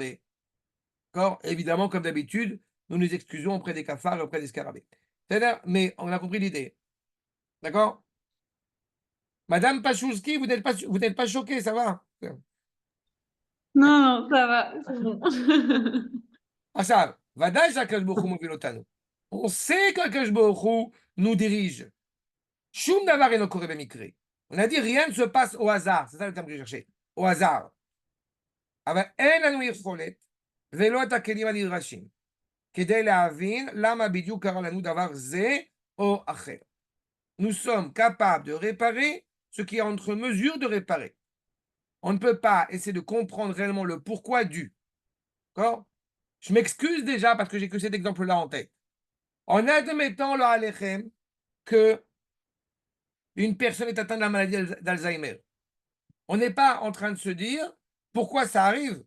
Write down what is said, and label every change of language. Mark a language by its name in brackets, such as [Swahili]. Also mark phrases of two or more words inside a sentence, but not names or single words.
[French] D'accord? Évidemment, comme d'habitude, nous nous excusons auprès des cafards et auprès des scarabées. C'est-à-dire, mais on a compris l'idée. D'accord? Madame Pachouski, vous n'êtes pas choquée, ça va? Non, non, ça va, c'est bon. [Hebrew] עכשיו, ודאי שהקדוש ברוך הוא מוביל אותנו. [French] On sait qu' [Hebrew] הקדוש ברוך הוא [French] nous dirige. [Hebrew] שום דבר אינו קורה במקרה. [French] On a dit rien ne se passe au hasard, c'est ça le terme que je cherchais, au hasard. [Hebrew] אבל אין לנו יכולת ולא את הכלים הנדרשים כדי להבין למה בדיוק קרה לנו דבר זה או אחר. [French] Nous sommes capables de réparer ce qui est entre mesure de réparer. On ne peut pas essayer de comprendre réellement le pourquoi du. D'accord? Je m'excuse déjà parce que j'ai que cet exemple-là en tête. En admettant, [Hebrew] לא עליכם, [French] que une personne est atteinte de la maladie d'Alzheimer, on n'est pas en train de se dire pourquoi ça arrive.